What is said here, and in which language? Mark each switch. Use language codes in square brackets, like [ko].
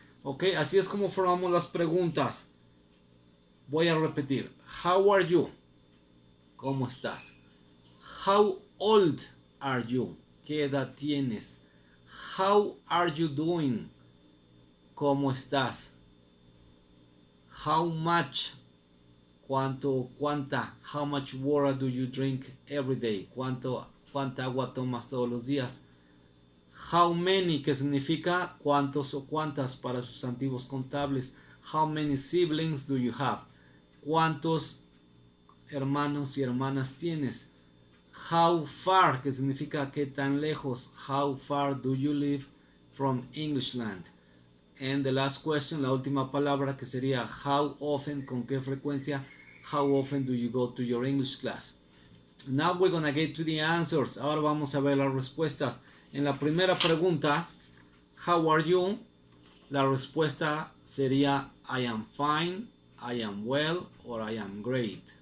[es] Ok, así es como formamos las preguntas. Voy a repetir. [en] How are you? [es] ¿Cómo estás? [en] How old are you? [es] ¿Qué edad tienes? [en] How are you doing? [es] ¿Cómo estás? [en] How much, cuánta, how much water do you drink every day? [es] Cuánta agua tomas todos los días. [en] How many, [es] que significa cuántos o cuántas para sustantivos contables. [en] How many siblings do you have? [es] ¿Cuántos hermanos y hermanas tienes? How far, que significa qué tan lejos. [en] How far do you live from Englishland? And the last question, [es] la última palabra, que sería [en] how often, [es] con qué frecuencia. [en] How often do you go to your English class? Now we're gonna get to the answers. [es] Ahora vamos a ver las respuestas. En la primera pregunta, [en] how are you? [es] La respuesta sería [en] I am fine, I am well, or I am great.